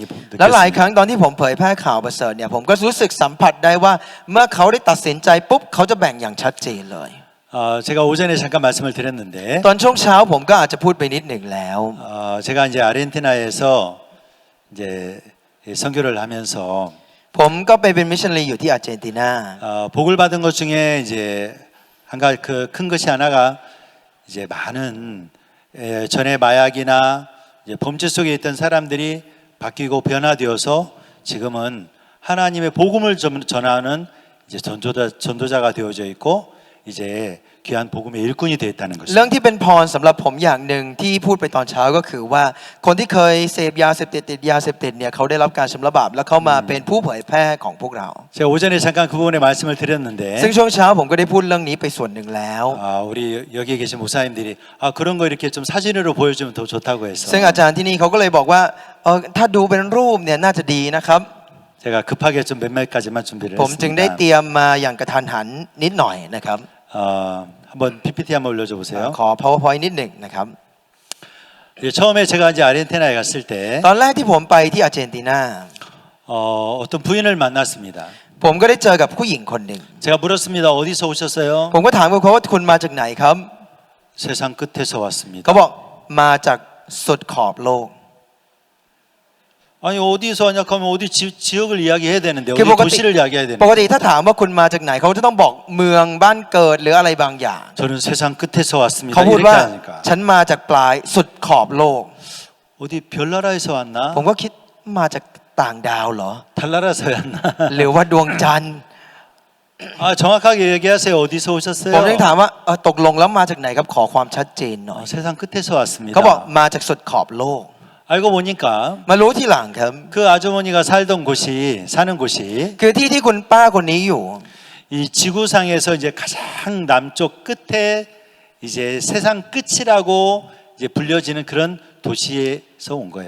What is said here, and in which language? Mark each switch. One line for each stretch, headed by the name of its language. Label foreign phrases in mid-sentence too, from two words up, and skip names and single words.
Thai: แล้วหลายครั้
Korean: 느꼈습니다.
Thai: งตอนที่ผมเผยแพร่ข่าวประเสริฐเนี่ยผมก็รู้สึกสัมผัสได้ว่าเมื่อเขาได้ตัดสินใจปุ๊บเขาจะแบ่งอย่างชัดเจนเลย
Korean: 제가 오전에 잠깐 말씀을 드렸는데
Thai: ตอนช่วงเช้าผมก็อาจจะพูดไปนิดหนึ่งแล้ว
Korean: 제가 이제 아르헨티나에서 이제 선교를 하면서
Thai: ผมก็ไปเป็นมิชชันนารีอยู่ที่อาร์เจนตินา
Korean: 복을 받은 것 중에 이제 한 가지 그 큰 것이 하나가 이제 많은 전에 마약이나 이제 범죄 속에 있던 사람들이 바뀌고 변화되어서 지금은 하나님의 복음을 전하는 이제 전도자가 되어져 있고 이제 귀한 복음의 일꾼이 되었다는
Thai: เรื่อง
Korean: 것입니다.
Thai: ที่เป็นพรสำหรับผมอย่างหนึ่งที่พูดไปตอนเช้าก็คือว่าคนที่เคยเสพยาเสพติดติดยาเสพติดเนี่ยเขาได้รับการชำระบาปแล้วเขามาเป็นผู้เผยแพร่ของพวกเรา
Korean: 제가 오전에 잠깐 그 부분에 말씀을
Thai: ซึ่ง
Korean: 드렸는데
Thai: ช่วงเช้าผมก็ได้พูดเรื่องนี้ไปส่วนหนึ่งแล้ว
Korean: 우리 여기에 계신 목사님들이 그런 거 이렇게 좀 사진으로 보여주면 더 좋다고 해서
Thai: ซึ่งอาจารย์ที่นี่เขาก็เลยบอกว่าถ้าดูเป็นรูปเนี่ยน่าจะดีนะครับ
Korean: 제가 급하게 좀 몇몇 가지만 준비를
Thai: ผมจึงได้
Korean: 했습니다.
Thai: เตรียมมาอย่างกระทันหันนิดหน่อยนะครับ
Korean: 한번 PPT 한번 올려줘 보세요.
Thai: ขอ powerpoint นิดหนึ่งนะครับ
Korean: 처음에 제가 이제 아르헨티나에 갔을 때
Thai: ตอนแรกที่ผมไปที่อาร์เจนตินา
Korean: 어떤 부인을 만났습니다.
Thai: ผมก็ได้เจอกับผู้หญิงคนหนึ่ง
Korean: 제가 물었습니다. 어디서 오셨어요?
Thai: ผมก็ถามกับเขาว่าคุณมาจากไหนครับ
Korean: 세상 끝에서 왔습니다.
Thai: เขาบอกมาจากสุดขอบโลก
Korean: 아니 어디서 왔냐 하면 어디 지역을 이야기해야 되는데 어디 그 뭐가 도시를 이야기해야
Thai: ปกติ
Korean: 되는데
Thai: ถ้าถามว่าคุณมาจากไหนเขาจะต้องบอกเมืองบ้านเกิดหรืออะไรบางอย่าง
Korean: 저는 세상 끝에서 왔습니다.
Thai: เขาพูด
Korean: 이렇게
Thai: ว่า
Korean: 하니까
Thai: ฉันมาจากปลายสุดขอบโลก
Korean: 어디 별나라에서 왔나?
Thai: ผมก็คิดมาจากต่างดาวเหรอ
Korean: 달나라에서 왔나?
Thai: หรือว่าดวงจันทร์
Korean: 정확하게 얘기하세요. 어디서
Thai: ผม
Korean: 오셨어요?
Thai: ยังถามว่าตกลงแล้วมาจากไหนครับขอความชัดเจนหน่อย
Korean: 세상 끝에서 왔습니다.
Thai: เขาบอกมาจากสุดขอบโลก
Korean: 알고 보니까
Thai: มารู้ทีหลังครับ
Korean: 그 아주머니가 살던 곳이 사는 곳이
Thai: คือที่ที่คุณป้าคนนี้อยู่
Korean: 이 지구상에서 이제 가장 남쪽 끝에 이제 세상 끝이라고 이제 불려지는 그런 도시에서 온 거예요.